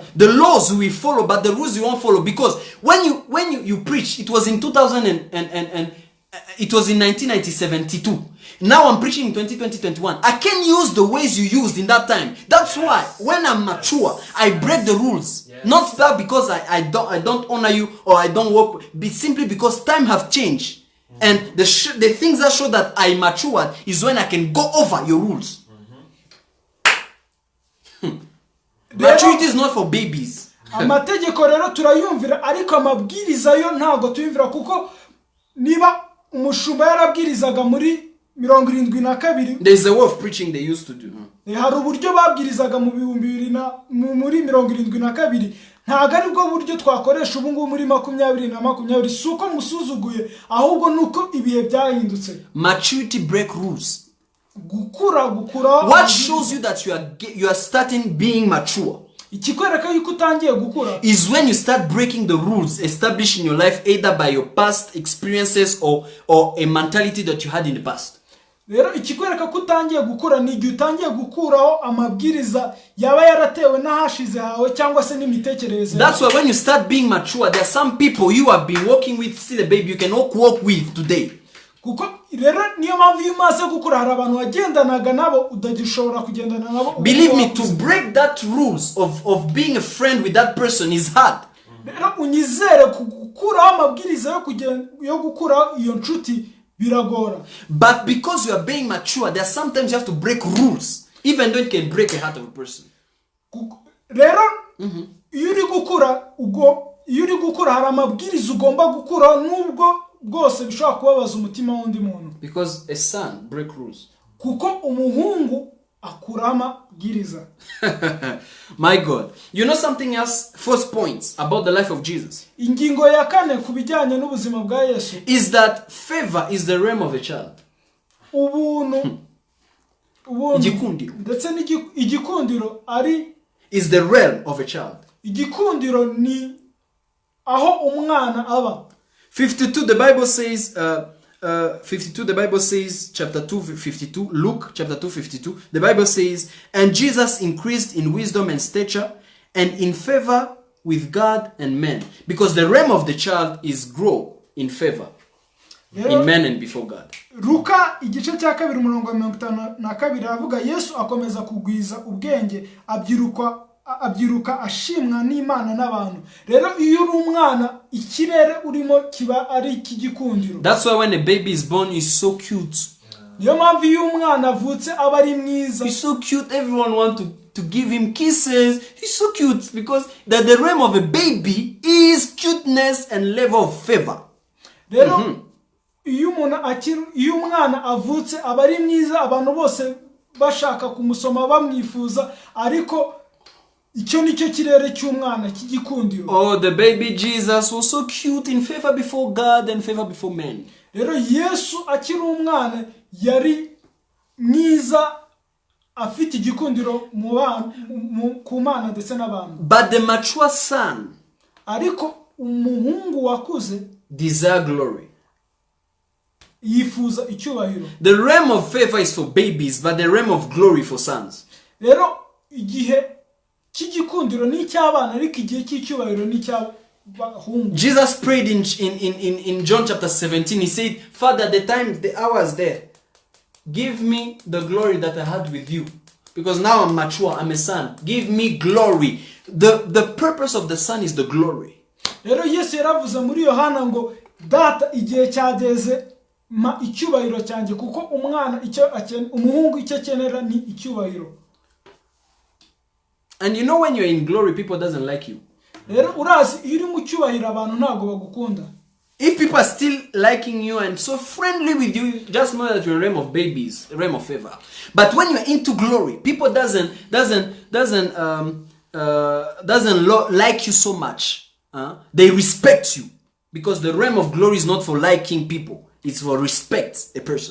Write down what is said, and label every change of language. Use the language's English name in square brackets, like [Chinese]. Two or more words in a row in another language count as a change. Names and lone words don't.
[English] The laws we follow, but the rules you won't follow, because when you preach, it was in 2000 and it was in 1972. Now I'm preaching in 2021. I can't use the ways you used in that time. That's why when I'm mature, I break the rules. Yes. Not that because I don't honor you or I don't work, but simply because time have changed. And the things that show that I matured is when I can go over your rules. Maturity is not for babies. [Kinyarwanda] Amategeko rero turayumvira ariko amabwiriza yo ntago tuyumvira kuko niba umushumba yarabwirizaga muri 72 [English] there is a way of preaching they used to do. [Kinyarwanda] Hari uburyo babwirizaga mu 72 ntago ari bwo buryo twakoresha ubu ngubu muri 2020 suko musuzuguye ahubwo nuko ibihe byahindutse. [English] Maturity break rules. [Kinyarwanda] Gukura [English] What shows you that you are starting being mature [Kinyarwanda] ikikwereka yuko utangiye gukura [English] is when you start breaking the rules established in your life, either by your past experiences or a mentality that you had in the past. [Kinyarwanda] Rero ikikwereka ko utangiye gukura ni igihe utangiye gukuraho amabwiriza yaba yaratewe n'ahashize hawe cyangwa se n'imitekerereze. [English] That's why when you start being mature, there are some people you have been walking with, see the baby, you can walk with today. [Kinyarwanda] Kuko rero niyo mpamvu iyo umaze gukura hari abantu wagendanaga nabo udagishobora kugendana nabo. [English] Believe me, to break that rules of being a friend with that person is hard. [Kinyarwanda] Rero unyizere gukuraho amabwiriza yo gukura iyo nshuti biragora. [English] But because you are being mature, there are sometimes you have to break rules, even though it can break the heart of a person. [Kinyarwanda] Rero iyo uri gukura hari amabwiriza ugomba gukura nubwo bwose bishobora kubabaza umutima w'undi muntu. [English] Because a son break rules. [Kinyarwanda] Kuko umuhungu akura amabwiriza. [English] My God. You know something else? First points about the life of Jesus. [Kinyarwanda] Ingingo ya 4 kubijyanye n'ubuzima bwa Yesu [English] is that favor is the realm of a child. [Kinyarwanda] Ubuntu igikundiro. Ndetse igikundiro ari [English] is the realm of a child. [Kinyarwanda] Igikundiro ni aho umwana aba. [English] 52 the Bible says 52 the Bible says chapter 2:52, Luke chapter 2:52, the Bible says, and Jesus increased in wisdom and stature and in favor with God and men, because the realm of the child is grow in favor in men and before God. [Kinyarwanda] Luka igice cya 2:52 avuga Yesu akomeza kugwiza ubwenge abyiruka ashimwa n'Imana n'abantu. Rero iyo uri umwana ikirere urimo kiba ari ikigikundiro. [English] That's why when a baby is born is so cute. [Kinyarwanda] Niyo mpamvu iyo umwana avutse aba ari mwiza. [English] He's so cute, everyone want to give him kisses. He's so cute because the realm of a baby is cuteness and level of favor. [Kinyarwanda] Rero iyo umwana avutse aba ari mwiza, abantu bose bashaka kumusoma bamwifuza, ariko icyo nicyo kirere cy'umwana cy'igikundiro. [English] Oh, the baby Jesus was so cute, in favor before God and favor before men. [Kinyarwanda] Rero Yesu akiri umwana yari mwiza, afite igikundiro ku Mana ndetse n'abantu. [English] But the mature son, [Kinyarwanda] ariko umuhungu wakuze, [English] desire glory. [Kinyarwanda] Yifuza icyubahiro. [English] The realm of favor is for babies, but the realm of glory for sons. [Kinyarwanda] Rero igihe cy'igikundiro ni cy'abana, ariko igihe cy'icyubahiro ni cy'abahungu. [English] Jesus prayed in John chapter 17. He said, Father, the hour is there. Give me the glory that I had with you. Because now I'm mature, I'm a son. Give me glory. The purpose of the son is the glory. [Kinyarwanda] Rero Yesu yaravuze muri Yohana ngo data igihe cyageze ma icyubahiro cyanjye, kuko umwana umuhungu icyo akenera ni icyubahiro. [English] And you know when you're in glory, people doesn't like you. [Kinyarwanda] rero urazi iyo uri mu cyubahiro abantu ntabwo bagukunda. [English] If people are still liking you and so friendly with you, just know that you're a realm of babies, a realm of favor. But when you're into glory, people doesn't like you so much. They respect you because the realm of glory is not for liking people; it's for respect a person.